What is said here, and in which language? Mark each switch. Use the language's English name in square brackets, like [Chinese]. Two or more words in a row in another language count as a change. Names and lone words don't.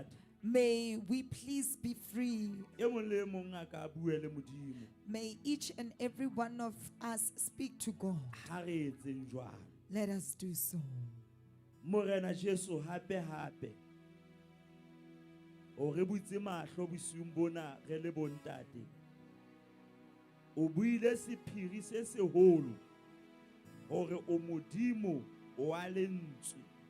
[English] May we please be free. [Southern Sotho] e mong le e mong a ka bue le modimo [English] May each and every one of us speak to God. [Southern Sotho] ha re etseng jwang [English] Let us do so. [Southern Sotho] morena Jesu hape o re butse mahlo bosiung bona re le bontate o buile sephiri se seholo hore o modimo o a lentswe